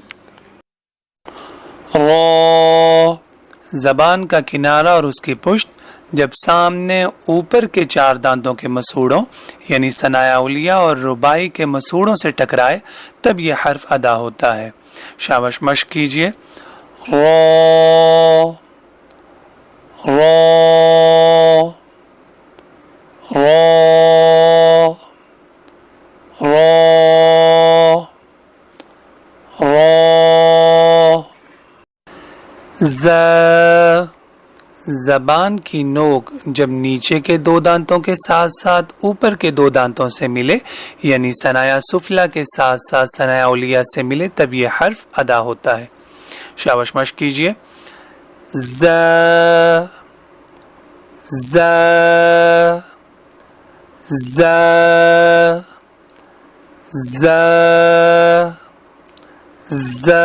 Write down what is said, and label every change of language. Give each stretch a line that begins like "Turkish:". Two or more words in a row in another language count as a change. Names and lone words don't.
Urdu: را. زبان کا کنارہ اور اس کی پشت جب سامنے اوپر کے 4 دانتوں کے مسوڑوں یعنی ثنایا علیہ اور رباعی کے مسوڑوں سے ٹکرائے تب یہ حرف ادا ہوتا ہے. شاباش، مشق کیجئے. را را را را را. ز. زبان کی نوک جب نیچے کے 2 دانتوں کے ساتھ ساتھ اوپر کے 2 دانتوں سے ملے یعنی ثنایا سفلا کے ساتھ ساتھ ثنایا علیہ سے ملے تب یہ حرف ادا ہوتا ہے. شاباش، مشق کیجئے. ز ز ز ز ز.